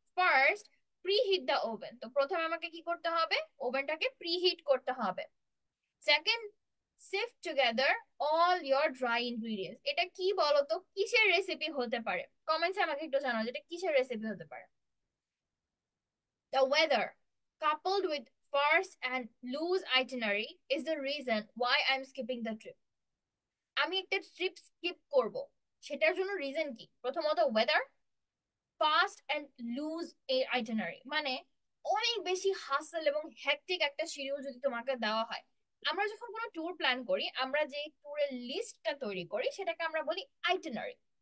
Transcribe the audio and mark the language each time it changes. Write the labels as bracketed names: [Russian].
[English] first, preheat the oven, [Bangla] তো প্রথমে আমাকে কি করতে হবে? ওভেনটাকে প্রিহিট করতে হবে। Second [English] sift together all your dry ingredients. [Bangla] এটা কি বলতো, কিসের রেসিপি হতে পারে? কমেন্টসে আমাকে একটু জানাও যেটা কিসের রেসিপি হতে পারে। [English] The weather, coupled with sparse and loose itinerary, is the reason why I'm skipping the trip. [Bangla] আমি একটা ট্রিপ স্কিপ করব, সেটার জন্য রিজন কি? প্রথমত weather, [English] fast and loose itinerary, [Bangla] মানে অনেক বেশি হাসল এবং হ্যাকটিক একটা শিডিউল যদি তোমাকে দেওয়া হয়। আমরা যখন কোনো ট্যুর প্ল্যান করি, আমরা যে ট্যুরের লিস্টটা তৈরি করি সেটাকে আমরা বলি আইটিনারি।